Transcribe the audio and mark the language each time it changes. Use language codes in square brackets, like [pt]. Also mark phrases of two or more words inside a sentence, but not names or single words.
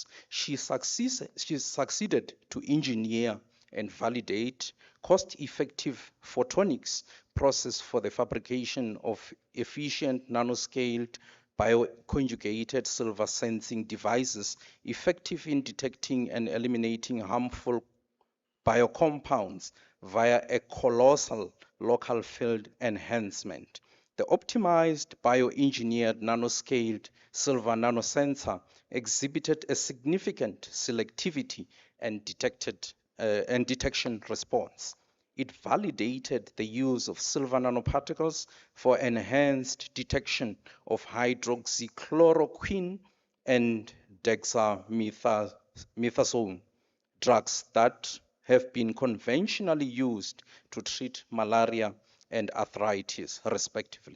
[en] she succeeded to engineer and validate cost-effective photonics process for the fabrication of efficient nanoscaled bioconjugated silver sensing devices effective in detecting and eliminating harmful biocompounds via a colossal local field enhancement. The optimized bioengineered nanoscaled silver nanosensor exhibited a significant selectivity and detection response. It validated the use of silver nanoparticles for enhanced detection of hydroxychloroquine and dexamethasone, drugs that have been conventionally used to treat malaria and arthritis, respectively.